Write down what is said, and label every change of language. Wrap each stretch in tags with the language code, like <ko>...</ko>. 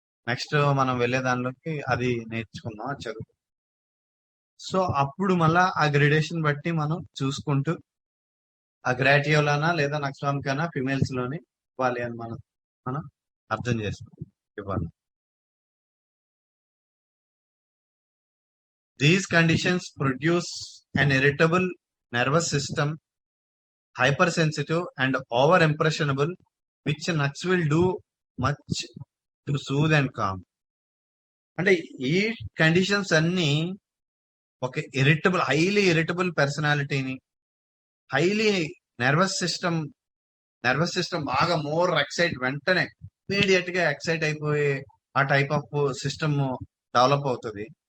<te>Next మనం వెళ్లే దానిలోకి అది నేర్చుకుందాం, అది చదువు. సో అప్పుడు మళ్ళా ఆ గ్రేడేషన్ బట్టి మనం చూసుకుంటూ ఆ గ్రాటియోలానా లేదా నక్స్వామికానా ఫిమేల్స్ లోని ఇవ్వాలి అని మనం అర్థం చేసుకోవాలి, ఇవ్వాలి.</te> <en>These conditions produce an irritable nervous system, hypersensitive and over-impressionable, which nuts will do much to soothe and calm.</en> <te>అంటే ఈ కండిషన్స్ అన్ని ఒక హైలీ ఇరిటబుల్ పర్సనాలిటీని, హైలీ నర్వస్ సిస్టమ్ బాగా మోర్ ఎక్సైట్, వెంటనే ఇమీడియట్ గా ఎక్సైట్ అయిపోయే ఆ టైప్ ఆఫ్ సిస్టమ్ డెవలప్ అవుతుంది.</te>